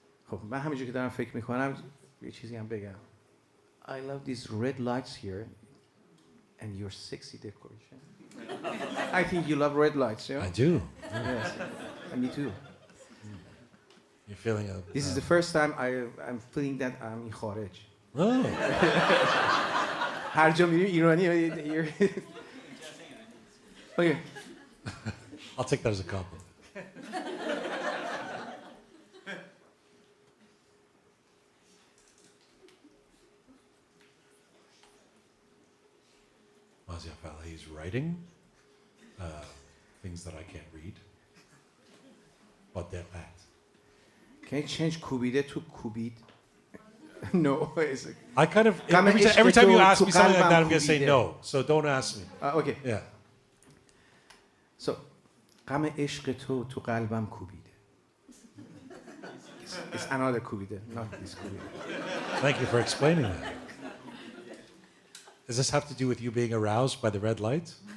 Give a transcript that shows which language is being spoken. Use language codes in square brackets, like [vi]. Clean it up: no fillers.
[fa] خب من همینجوری که دارم فکر میکنم یه چیزی هم بگم. [en] I love these red lights here and your sexy decoration. I think you love red lights, yeah? I do. Yes. And me too. You're feeling a. This is the first time I'm feeling that I'm in خارج. Oh. [fa] هر جا میریم ایرانی. [en] Okay. I'll take that as a compliment. Mazyar Fallahi is writing things that I can't read. But they're bad. Can you change kubide to kubid? No. I kind of, Kame every time you ishq ask to me something like that, I'm going to say qalbam no. So don't ask me. Okay. Yeah. [fa] So, غم عشق تو قلبم کوبیده. [en] It's another kubide, not this kubide. Thank you for explaining that. Does this have to do with you being aroused by the red lights?